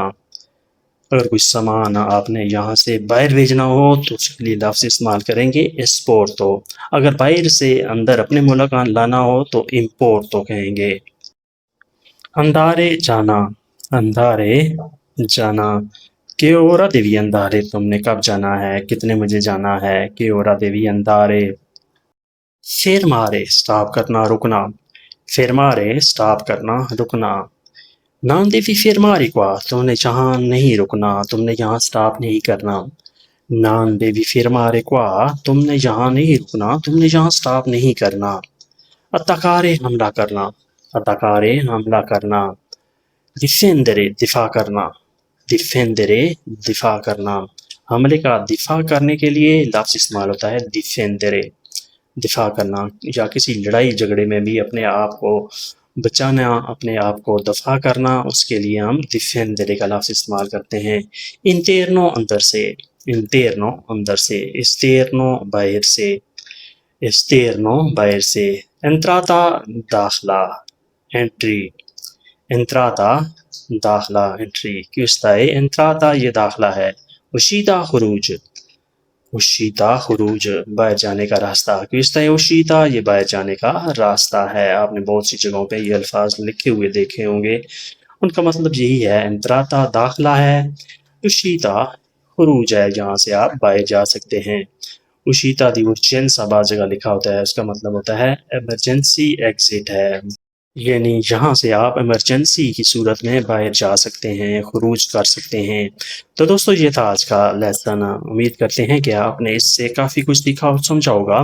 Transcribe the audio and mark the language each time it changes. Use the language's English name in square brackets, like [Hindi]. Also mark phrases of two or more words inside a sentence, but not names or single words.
[Urdu] اگر کوئی سامان آپ نے یہاں سے باہر بھیجنا ہو تو اس کے لیے لفظ استعمال کریں گے esporto. اگر باہر سے اندر اپنے ملک لانا ہو تو importo کہیں گے. andare جانا, andare جانا. [Italian] کہ ora devi andare, [Urdu] تم نے کب جانا ہے, کتنے بجے جانا ہے. کہ [Italian] ora devi andare. [Urdu] fermare سٹاپ کرنا, رکنا. fermare سٹاپ کرنا, رکنا. [Italian] non devi fermare qua, [Urdu] تم نے جہاں نہیں رکنا, تم نے یہاں سٹاپ نہیں کرنا. [Italian] non devi fermare qua, [Urdu] تم نے یہاں نہیں رکنا, تم نے یہاں سٹاپ نہیں کرنا. attaccare حملہ کرنا, attaccare حملہ کرنا. difendere دفاع کرنا, difendere دفاع کرنا. حملے کا دفاع کرنے کے لیے لفظ استعمال ہوتا ہے difendere, دفاع کرنا. یا کسی لڑائی جھگڑے میں بھی اپنے آپ کو بچانا, اپنے آپ کو دفاع کرنا, اس کے لیے ہم difendere کا لفظ استعمال کرتے ہیں. interno اندر سے, interno اندر سے. esterno باہر سے, esterno باہر سے. entrata داخلہ, entry. entrata داخلہ, entry. [Italian] questa è entrata, [Urdu] یہ داخلہ ہے. uscita خروج, uscita خروج, باہر جانے کا راستہ. [Italian] questa è uscita, [Urdu] یہ باہر جانے کا راستہ ہے. آپ نے بہت سی جگہوں پہ یہ الفاظ لکھے ہوئے دیکھے ہوں گے, ان کا مطلب یہی ہے. entrata داخلہ ہے, uscita خروج ہے, جہاں سے آپ باہر جا سکتے ہیں. [Italian] uscita di urgenza [Urdu] بعض جگہ لکھا ہوتا ہے, اس کا مطلب ہوتا ہے [English] emergency exit [Urdu] ہے, یعنی جہاں سے آپ ایمرجنسی کی صورت میں باہر جا سکتے ہیں, خروج کر سکتے ہیں. تو دوستو یہ تھا آج کا لیسن. امید کرتے ہیں کہ آپ نے اس سے کافی کچھ سیکھا اور سمجھا ہوگا.